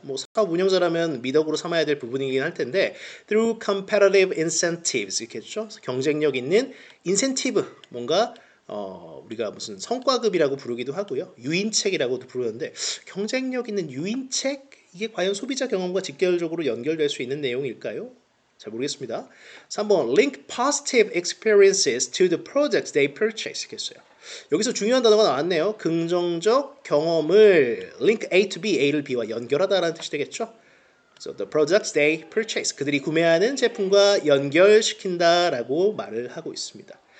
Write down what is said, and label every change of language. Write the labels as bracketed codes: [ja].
[ko] 뭐 사업 운영자라면 미덕으로 삼아야 될 부분이긴 할 텐데 [en] through competitive incentives [ko] 이렇겠죠. 경쟁력 있는 인센티브, 뭔가 우리가 무슨 성과급이라고 부르기도 하고요. 유인책이라고도 부르는데 경쟁력 있는 유인책, 이게 과연 소비자 경험과 직결적으로 연결될 수 있는 내용일까요? 잘 모르겠습니다. [en] 3번 link positive experiences to the products they purchase 겠어요. [ko] 여기서 중요한 단어가 나왔네요. 긍정적 경험을 link A to B, A를 B와 연결하다라는 뜻이 되겠죠. [en] So the products they purchase, [ko] 그들이 구매하는 제품과 연결시킨다라고 말을 하고 있습니다.